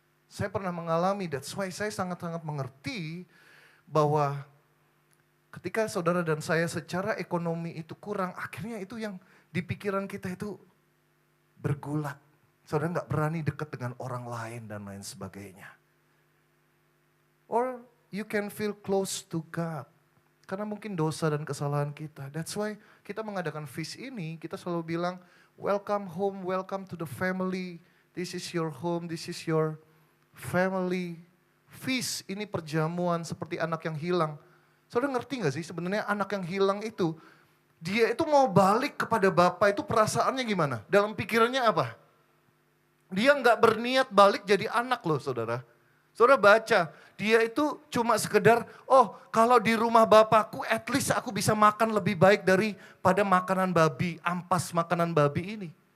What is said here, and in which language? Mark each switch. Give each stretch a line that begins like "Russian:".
Indonesian: Saya pernah mengalami,
English: that's why
Indonesian: saya sangat-sangat mengerti bahwa ketika saudara dan saya secara ekonomi itu kurang, akhirnya itu yang di pikiran kita itu bergulat. Saudara gak berani dekat dengan orang lain dan lain sebagainya.
English: Or you can feel close to God.
Indonesian: Karena mungkin dosa dan kesalahan kita.
English: That's why
Indonesian: kita mengadakan feast ini, kita selalu bilang,
English: welcome home, welcome to the family. This is your home, this is your family.
Indonesian: Feast ini perjamuan seperti anak yang hilang. Saudara ngerti gak sih sebenarnya anak yang hilang itu, dia itu mau balik kepada Bapa itu perasaannya gimana? Dalam pikirannya apa? Dia gak berniat balik jadi anak loh saudara. Saudara baca, dia itu cuma sekedar, oh kalau di rumah Bapakku at least aku bisa makan lebih baik daripada makanan babi, ampas makanan babi ini.